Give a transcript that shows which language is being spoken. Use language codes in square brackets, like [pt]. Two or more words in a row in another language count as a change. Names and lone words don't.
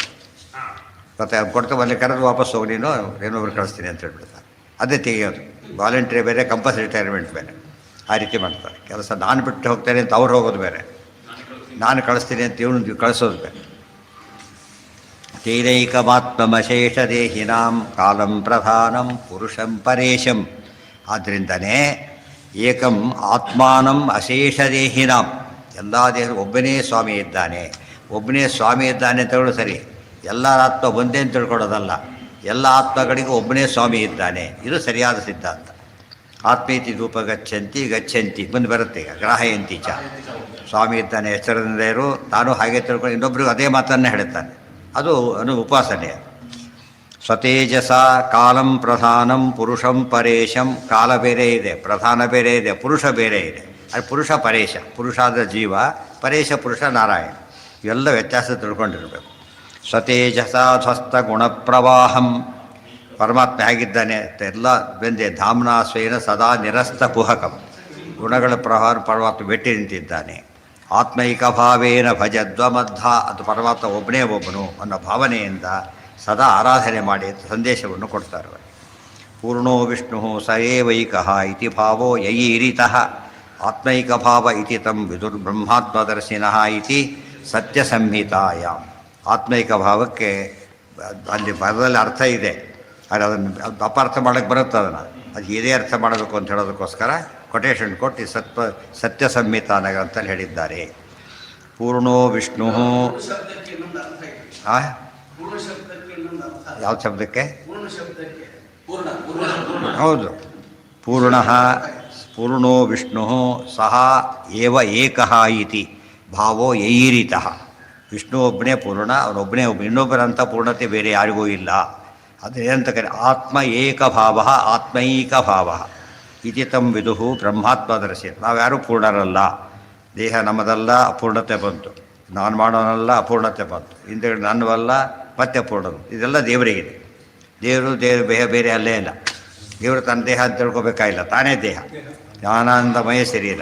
[kn] ಮತ್ತು ಅವ್ನು ಕೊಡ್ತಾ ಬಂದು ಕರೆದು ವಾಪಸ್ ಹೋಗಿ ನೀನು ಏನೊಬ್ರು ಕಳಿಸ್ತೀನಿ ಅಂತ ಹೇಳ್ಬಿಡ್ತಾರೆ. ಅದೇ ತೆಗೆಯೋದು. ವಾಲಂಟ್ರಿ ಬೇರೆ, ಕಂಪಲ್ಸರಿ ರಿಟೈರ್ಮೆಂಟ್ ಬೇರೆ, ಆ ರೀತಿ ಮಾಡ್ತಾರೆ ಕೆಲಸ. ನಾನು ಬಿಟ್ಟು ಹೋಗ್ತೇನೆ ಅಂತ ಅವ್ರು ಹೋಗೋದು ಬೇರೆ, ನಾನು ಕಳಿಸ್ತೀನಿ ಅಂತ ಇವನು ಕಳಿಸೋದು ಬೇರೆ. [sa] ತೈರೈಕಮಾತ್ಮಶೇಷ ದೇಹಿನಾಂ ಕಾಲಂ ಪ್ರಧಾನಂ ಪುರುಷಂ ಪರೇಶಂ. ಆದ್ದರಿಂದನೇ ಏಕಂ ಆತ್ಮಾನಂ ಅಶೇಷ ದೇಹಿನಾಂ, [kn] ಎಲ್ಲ ದೇಹ ಒಬ್ಬನೇ ಸ್ವಾಮಿ ಇದ್ದಾನೆ. ಒಬ್ಬನೇ ಸ್ವಾಮಿ ಇದ್ದಾನೆ ಅಂತ ಹೇಳೋದು ಸರಿ, ಎಲ್ಲ ಆತ್ಮ ಒಂದೇ ಅಂತ ತಿಳ್ಕೊಳ್ಳೋದಲ್ಲ. ಎಲ್ಲ ಆತ್ಮಗಳಿಗೂ ಒಬ್ಬನೇ ಸ್ವಾಮಿ ಇದ್ದಾನೆ, ಇದು ಸರಿಯಾದ ಸಿದ್ಧಾಂತ. [sa] ಆತ್ಮೇತಿ ರೂಪ ಗಚ್ಚಂತಿ [kn] ಮುಂದೆ ಬರುತ್ತೆ. ಈಗ [sa] ಗ್ರಾಹಯಂತಿ ಚ, [kn] ಸ್ವಾಮಿ ಇದ್ದಾನೆ ಎಚ್ಚರದಿಂದ ಇರು, ತಾನು ಹಾಗೆ ತಿಳ್ಕೊಂಡು ಇನ್ನೊಬ್ರಿಗೂ ಅದೇ ಮಾತನ್ನೇ ಹೇಳ್ತಾನೆ. ಅದು ಉಪಾಸನೆ. [sa] ಸ್ವತೇಜಸ ಕಾಲಂ ಪ್ರಧಾನಂ ಪುರುಷಂ ಪರೇಶಂ. [kn] ಕಾಲ ಬೇರೆ ಇದೆ, ಪ್ರಧಾನ ಬೇರೆ ಇದೆ, ಪುರುಷ ಬೇರೆ ಇದೆ. ಅದು ಪುರುಷ ಪರೇಶ, ಪುರುಷಾದ ಜೀವ, ಪರೇಶ ಪುರುಷ ನಾರಾಯಣ. ಇವೆಲ್ಲ ವ್ಯತ್ಯಾಸ ತಿಳ್ಕೊಂಡಿರಬೇಕು. [sa] ಸ್ವತೇಜಸ ಧ್ವಸ್ತ ಗುಣಪ್ರವಾಹಂ, [kn] ಪರಮಾತ್ಮ ಹೇಗಿದ್ದಾನೆ ಅಂತ ಎಲ್ಲ ಬೆಂದೆ. [sa] ಧಾಮ್ನಾಸ್ವೇನ ಸದಾ ನಿರಸ್ತ ಕುಹಕಂ, [kn] ಗುಣಗಳ ಪ್ರವಾಹ ಪರಮಾತ್ಮ ಬೆಟ್ಟಿ ನಿಂತಿದ್ದಾನೆ. [sa] ಆತ್ಮೈಕ ಭಾವೇನ ಭಜದ್ವಮಧ್ವ, [kn] ಅದು ಪರಮಾತ್ಮ ಒಬ್ಬನೇ ಒಬ್ಬನು ಅನ್ನೋ ಭಾವನೆಯಿಂದ ಸದಾ ಆರಾಧನೆ ಮಾಡಿ ಸಂದೇಶವನ್ನು ಕೊಡ್ತಾರೆ. [sa] ಪೂರ್ಣೋ ವಿಷ್ಣು ಸ ಏವೈಕಃ ಇತಿ ಭಾವೋ ಯೈರಿತಃ ಆತ್ಮೈಕ ಭಾವ ಇತಿ ತಂ ವಿದುರ್ಬ್ರಹ್ಮಾತ್ಮದರ್ಶಿನಃ ಇತಿ ಸತ್ಯ ಸಂಹಿತಾಯ. [kn] ಆತ್ಮೈಕ ಭಾವಕ್ಕೆ ಅಲ್ಲಿ ಪದದಲ್ಲಿ ಅರ್ಥ ಇದೆ, ಆದರೆ ಅದನ್ನು ಅಪಾರ್ಥ ಮಾಡೋಕ್ಕೆ ಬರುತ್ತೆ. ಅದನ್ನು ಅದು ಇದೇ ಅರ್ಥ ಮಾಡಬೇಕು ಅಂತ ಹೇಳೋದಕ್ಕೋಸ್ಕರ ಕೊಟೇಶನ್ ಕೊಟ್ಟು ಸತ್ಯ ಸಂಹಿತಾನ ಅಂತಲ್ಲಿ ಹೇಳಿದ್ದಾರೆ. [sa] ಪೂರ್ಣೋ ವಿಷ್ಣು [kn] ಯಾವ ಶಬ್ದಕ್ಕೆ, ಹೌದು, [sa] ಪೂರ್ಣೋ ವಿಷ್ಣು ಸಹ ಏವ ಏಕಃ ಇತಿ ಭಾವೋ ಯೈರಿತಃ. [kn] ವಿಷ್ಣು ಒಬ್ಬನೇ ಪೂರ್ಣ, ಅವನೊಬ್ಬನೇ ಇನ್ನೊಬ್ಬರಂಥ ಪೂರ್ಣತೆ ಬೇರೆ ಯಾರಿಗೂ ಇಲ್ಲ. ಅದೇನಂತ ಕರೆ [sa] ಆತ್ಮ ಏಕಭಾವ ಆತ್ಮೈಕಭಾವ ಇತಿ ತಂ ವಿದುಹು ಬ್ರಹ್ಮಾತ್ಮದರ್ಶಿ. [kn] ನಾವ್ಯಾರೂ ಪೂರ್ಣರಲ್ಲ, ದೇಹ ನಮ್ಮದಲ್ಲ, ಅಪೂರ್ಣತೆ ಬಂತು. ನಾನು ಮಾಡೋನಲ್ಲ, ಅಪೂರ್ಣತೆ ಬಂತು. ಹಿಂದೆಗಡೆ ನನ್ನವಲ್ಲ, ಮತ್ತೆ ಪೂರ್ಣರು. ಇದೆಲ್ಲ ದೇವರಿಗಿದೆ. ದೇವರು ಬೇರೆ ಅಲ್ಲೇ ಇಲ್ಲ. ದೇವರು ತನ್ನ ದೇಹ ಅಂತ ತಿಳ್ಕೊಬೇಕಾಗಿಲ್ಲ, ತಾನೇ ದೇಹ, ಜ್ಞಾನಾನಂದಮಯ ಶರೀರ.